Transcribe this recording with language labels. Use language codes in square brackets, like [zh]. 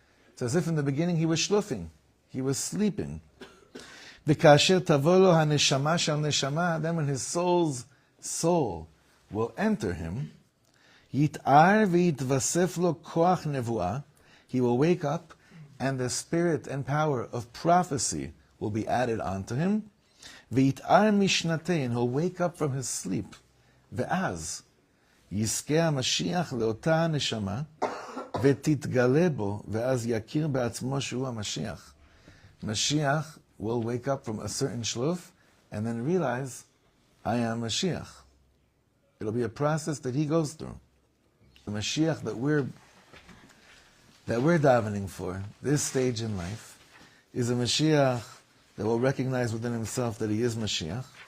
[en] It's as if in the beginning he was shlufing, he was sleeping. [he] V'kasher tavolo haneshama shel neshama, [en] then when his soul's soul will enter him, [he] yitar v'yitvasef lo koach nevuah, [en] he will wake up, and the spirit and power of prophecy will be added onto him. [he] V'yitar mishnatei, [en] and he'll wake up from his sleep. [he] Ve'az יזכה המשיח לאותה הנשמה ותתגלה בו ואז יכיר בעצמו שהוא המשיח. [en] Mashiach will wake up from a certain shluf and then realize, I am Mashiach. It'll be a process that he goes through. The Mashiach that we're davening for, this stage in life, is a Mashiach that will recognize within himself that he is Mashiach.